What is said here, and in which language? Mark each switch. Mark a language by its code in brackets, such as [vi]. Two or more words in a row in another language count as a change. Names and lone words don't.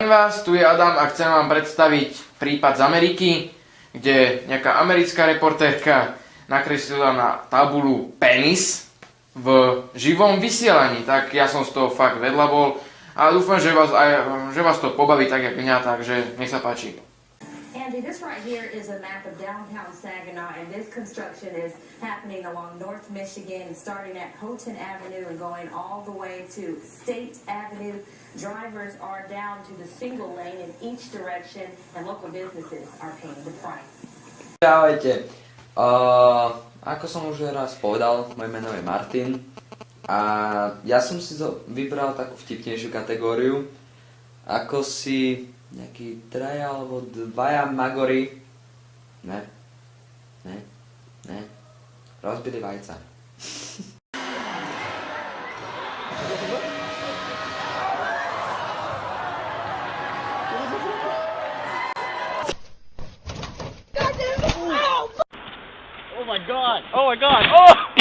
[sk] Tu je Adam a chcem vám predstaviť prípad z Ameriky, kde nejaká americká reportérka nakreslila na tabulu penis v živom vysielaní. Tak ja som z toho fakt vedľa bol a dúfam, že vás to pobaví tak, jak mňa, takže nech sa páči. [en] Andy, this right here is a map of downtown Saginaw, and this construction is happening along North Michigan, starting at Houghton Avenue and going all the way to State Avenue. Drivers are down to the single lane in each direction, and local businesses are paying the price. [sk] Ahojte. Ako som už raz povedal, moje meno je Martin a ja som si vybral takú vtipnejšiu kategóriu, ako si nejaký traja alebo dvaja magori rozbili vajca. [en] Oh my god! Oh my god! Oh!